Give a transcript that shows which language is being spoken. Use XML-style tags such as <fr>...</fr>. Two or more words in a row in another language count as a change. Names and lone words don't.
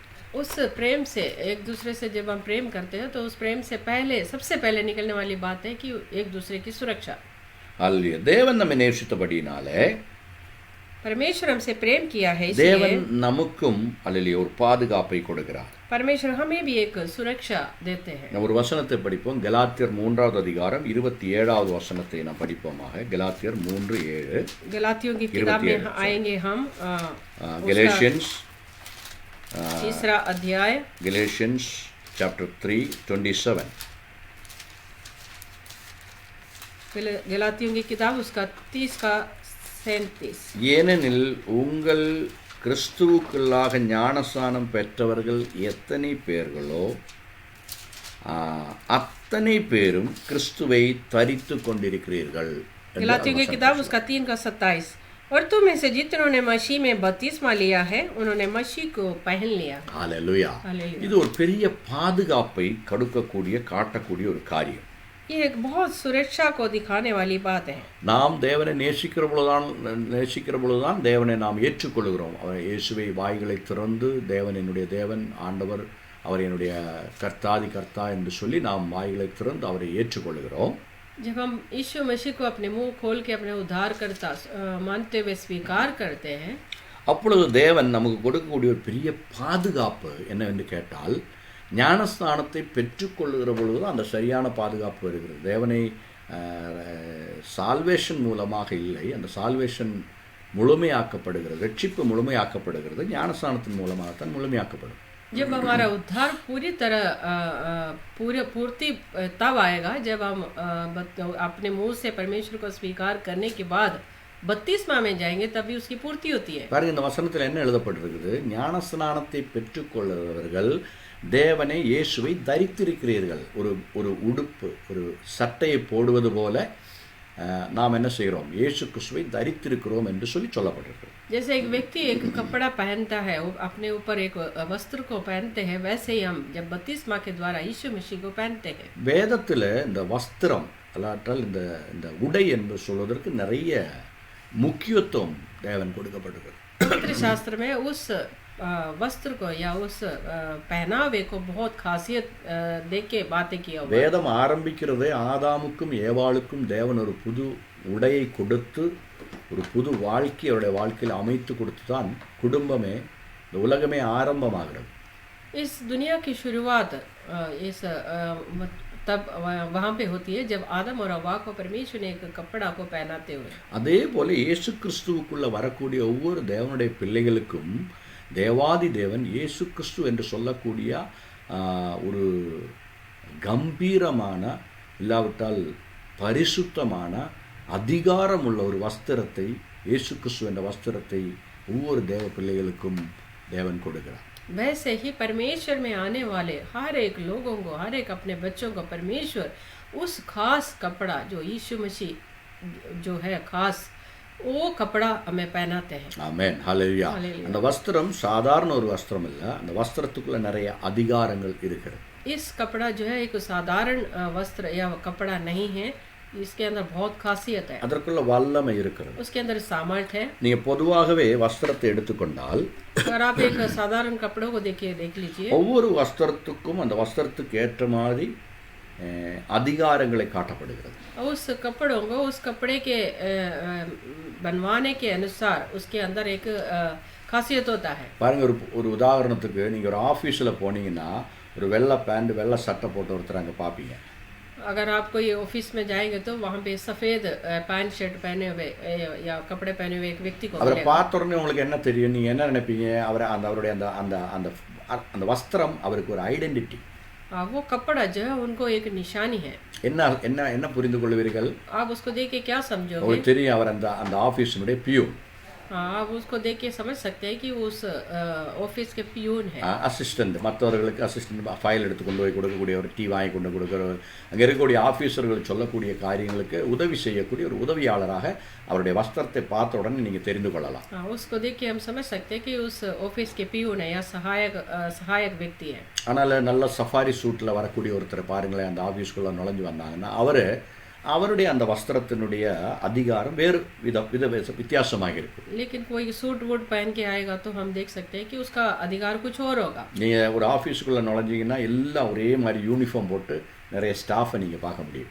<hi>उस प्रेम से, एक दूसरे से जब हम प्रेम करते हैं तो उस प्रेम से पहले, सबसे पहले निकलने वाली बात है कि एक दूसरे की सुरक्षा।</hi> <ta>அல்லேலூயா. தேவன் நம்மை நேசித்தபடினாலே</ta> <hi>परमेश्वर हमसे प्रेम किया है,</hi> <ta>தேவன்</ta> <hi>इसलिए</hi> <ta>நமக்கும் அல்லேலூயா ஒரு பாதுகாப்பை கொடுக்கிறார்.</ta> <hi>परमेश्वर हमें भी एक सुरक्षा देते हैं।</hi> <ta>ஒரு வசனத்தை படிப்போம். கலாத்தியர் 3வது அதிகாரம் 27வது வசனத்தை நாம் படிப்போமாக. கலாத்தியர் 3:7.</ta> <hi>गलातियों की किताब में आएंगे हम। Galatians तीसरा अध्याय,</hi> <en>Galatians chapter 3:27.</en> <hi>गलातियों की किताब उसका 30:37।</hi> <ta>ஏனெனில் உங்கள் கிறிஸ்துவுக்குள்ளாக ஞானஸ்நானம் பெற்றவர்கள் எத்தனை பேர்களோ அத்தனை பேரும் கிறிஸ்துவை தரித்து கொண்டிருக்கிறீர்கள்.</ta> <hi>गलातियों की किताब उसका 3:27। और तुम में से जितनों ने मसीह में बपतिस्मा लिया है उन्होंने मसीह को पहन लिया।</hi> <ta>ஹல்லேலூயா.</ta> <hi>हालेलुया।</hi> <ta>இது ஒரு பெரிய பாதுகாப்பை காட்டக்கூடிய ஒரு காரியம்.</ta> <hi>ये एक बहुत सुरक्षा को दिखाने वाली बात है।</hi> <ta>நாம் தேவனை நேசிக்கிற பொழுதுதான் தேவனை நாம் ஏற்றுக்கொள்கிறோம். அவர் இயேசுவை வாய்களை திறந்து தேவன் என்னுடைய தேவன், ஆண்டவர் அவர் என்னுடைய கர்த்தாதி கர்த்தா என்று சொல்லி நாம் வாய்களை திறந்து அவரை ஏற்றுக்கொள்கிறோம்.</ta> <hi>जब हम यीशु मसीह को अपने मुंह खोल के अपने उद्धारकर्ता मानते हुए स्वीकार करते हैं,</hi> <ta>அப்பொழுது தேவன் நமக்கு கொடுக்கக்கூடிய ஒரு பெரிய பாதுகாப்பு என்னவென்று கேட்டால், ஞானஸ்நானத்தை பெற்றுக்கொள்ளுகிற பொழுது அந்த சரியான பாதுகாப்பு வருகிறது. தேவனை சால்வேஷன் மூலமாக இல்லை, அந்த சால்வேஷன் முழுமையாக்கப்படுகிறது, ரட்சிப்பு முழுமையாக்கப்படுகிறது ஞானஸ்நானத்தின் மூலமாகத்தான் முழுமையாக்கப்படும்.</ta> <hi>जब हमारा उद्धार पूरी तरह पूर्ति तब आएगा जब हम अपने मुंह से परमेश्वर को स्वीकार करने के बाद बपतिस्मा में जाएंगे, तभी उसकी पूर्ति होती है।</hi> <ta>பாருங்க, இந்த வசனத்தில் என்ன எழுதப்பட்டிருக்குது? ஞானஸ்நானத்தை பெற்றுக்கொள்கிறவர்கள் தேவனை இயேசுவை தரித்திருக்கிறீர்கள். ஒரு உடுப்பு, ஒரு சட்டையை போடுவது போல நாம் என்ன செய்கிறோம்? இயேசு கிறிஸ்துவை தரித்திருக்கிறோம் என்று சொல்லப்பட்டிருக்கிறது.</ta> <hi>जैसे एक व्यक्ति एक कपड़ा पहनता है, वो अपने ऊपर एक वस्त्र को पहनते हैं, वैसे ही हम जब बपतिस्मा के द्वारा यीशु मसीह को पहनते हैं।</hi> <ta>வேதத்தில் இந்த வஸ்திரம் அல்லாட்டால் இந்த உடை என்று சொல்வதற்கு நிறைய முக்கியத்துவம் தேவன் கொடுக்கப்பட்டிருக்கிறது.</ta> <hi>पवित्र शास्त्र में उस वस्त्र को या उस पहनावे को बहुत खासियत दे के बातें किया हुआ है।</hi> <ta>வேதம் ஆரம்பிக்கிறதே ஆதாமுக்கும் ஏவாளுக்கும் தேவன் ஒரு புது உடையை கொடுத்து ஒரு புது வாழ்க்கை அவருடைய வாழ்க்கையில் அமைத்து கொடுத்து தான் குடும்பமே, இந்த உலகமே ஆரம்பமாகிறது.</ta> <hi>इस दुनिया की शुरुआत तब वहाँ पे होती है जब आदम और हव्वा को परमेश्वर ने एक कपड़ा को पहनाते हुए।</hi> <ta>அதே போல இயேசு கிறிஸ்துவுக்குள்ள வரக்கூடிய ஒவ்வொரு தேவனுடைய பிள்ளைகளுக்கும் தேவாதி தேவன் இயேசு கிறிஸ்து என்று சொல்லக்கூடிய ஒரு கம்பீரமான, இல்லாவிட்டால் பரிசுத்தமான, அதிகாரமுள்ள ஒரு வஸ்திரத்தை, இயேசு கிறிஸ்து என்ற வஸ்திரத்தை ஒவ்வொரு தேவ பிள்ளைகளுக்கும் தேவன் கொடுக்கிறார்.</ta> <hi>वैसे ही परमेश्वर में आने वाले हर एक लोगों को, हर एक अपने बच्चों को परमेश्वर उस खास कपड़ा जो यीशु मसीह जो है खास, वो कपड़ा हमें पहनाते हैं।</hi> <ta>ஆமென். ஹல்லேலூயா. ஹல்லேலூயா. அந்த வஸ்திரம் சாதாரண ஒரு வஸ்திரம் இல்ல, அந்த வஸ்திரத்துக்குள்ள நிறைய அதிகாரங்கள் இருக்கிறது.</ta> <hi>इस कपड़ा जो है एक साधारण वस्त्र या कपड़ा नहीं है, इसके अंदर बहुत खासियत है,</hi> <ta>அதற்குள்ள வல்லமை இருக்கிறது.</ta> <hi>उसके अंदर सामर्थ है।</hi> <ta>நீங்க பொதுவாகவே வஸ்திரத்தை எடுத்துக்கொண்டால்</ta> <hi>अगर आप एक साधारण कपड़ों को देख लीजिए,</hi> <ta>ஒவ்வொரு வஸ்திரத்துக்கும் அந்த வஸ்திரத்துக்கு ஏற்ற மாதிரி அதிகாரங்களை காட்டப்படுகிறது.</ta> <hi>उस कपड़ों को उस कपड़े के बनवाने के अनुसार उसके अंदर एक खासियत होता है।</hi> <ta>பாருங்க, ஒரு உதாரணத்துக்கு நீங்க ஒரு ஆபீஸ்ல போனீங்கன்னா ஒரு வெள்ளை பேண்ட் வெள்ளை சட்டை போட்டு ஒருத்தர் அங்க பாப்பீங்க.</ta> <hi>अगर आप कोई ऑफिस में जाएंगे तो वहाँ पे सफेद</hi> <en>pant shirt</en> <hi>पहने हुए या कपड़े पहने हुए एक व्यक्ति को</hi> <ta>அவரை</ta> <hi>मिलेगा।</hi> <ta>பார்த்த உடனே உங்களுக்கு என்ன தெரியும்? நீங்க என்ன நினைப்பீங்க? அவருடைய அந்த வஸ்திரம் அவருக்கு ஒரு ஐடென்டிட்டி.</ta> <hi>वो कपड़ा जो है उनको एक निशानी है।</hi> <ta>என்ன புரிந்து கொள்வீர்கள்?</ta> <hi>आप उसको देख के क्या समझोगे?</hi> <ta>உங்களுக்கு தெரியும், அவர் அந்த ஆபீஸினுடைய பியூன்.</ta> <hi>हाँ, आप उसको देख के समझ सकते हैं कि वो उस ऑफिस के पियून है।</hi> <ta>அசிஸ்டண்ட், மற்றவர்களுக்கு</ta> <en>assistant file</en> <ta>எடுத்து கொண்டு போய் கொடுக்கக்கூடியவர், டீ வாங்கி கொண்டு கொடுக்குறவர், அங்கே இருக்கக்கூடிய ஆஃபீஸர்கள் சொல்லக்கூடிய காரியங்களுக்கு உதவி செய்யக்கூடிய ஒரு உதவியாளராக அவருடைய வஸ்திரத்தை பார்த்த உடனே நீங்கள் தெரிந்து கொள்ளலாம்.</ta> <hi>हाँ, उसको देख के हम समझ सकते हैं कि उस ऑफिस के पियून है या सहायक व्यक्ति है।</hi> <ta>ஆனால் நல்ல</ta> <en>safari suit-il</en> <ta>வரக்கூடிய ஒருத்தரை பாருங்களேன், அந்த ஆஃபீஸ்க்குள்ளே நுழைஞ்சு வந்தாங்கன்னா அவருடைய அந்த வஸ்திரத்தினுடைய அதிகாரம் வேறு வித்தியாசமாக இருக்கும்.</ta> <hi>लेकिन कोई सूट वूट पहन के आएगा तो हम देख सकते हैं कि उसका अधिकार कुछ और होगा।</hi> <ta>நீங்கள் ஒரு ஆஃபீஸுக்குள்ளே நுழைஞ்சிங்கன்னா எல்லாம் ஒரே மாதிரி யூனிஃபார்ம் போட்டு நிறைய ஸ்டாஃபை நீங்கள் பார்க்க முடியும்.</ta>